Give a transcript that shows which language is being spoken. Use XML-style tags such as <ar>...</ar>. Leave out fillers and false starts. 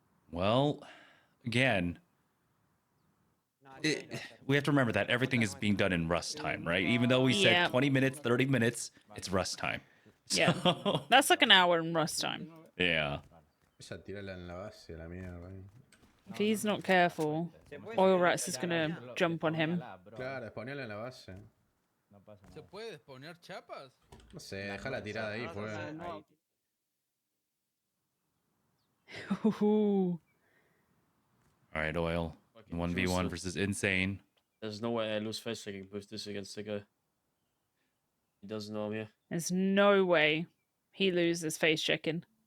<en>Well, again, we have to remember that everything is being done in rust time, right? Even though we Yeah. said 20 minutes, 30 minutes, it's rust time. Yeah. That's like an hour in rust time. Yeah. If he's not careful, Oil Rats is gonna jump on him.</en> <es>Claro, spawnealo en la base. ¿Se puede spawnear chapas? No sé, deja la tirada ahí, pues. Ooh.</es> <en>All right, Oil. 1v1 versus Insane. There's no way I lose face checking with this against the guy. He doesn't know me. There's no way he loses face checking.</en>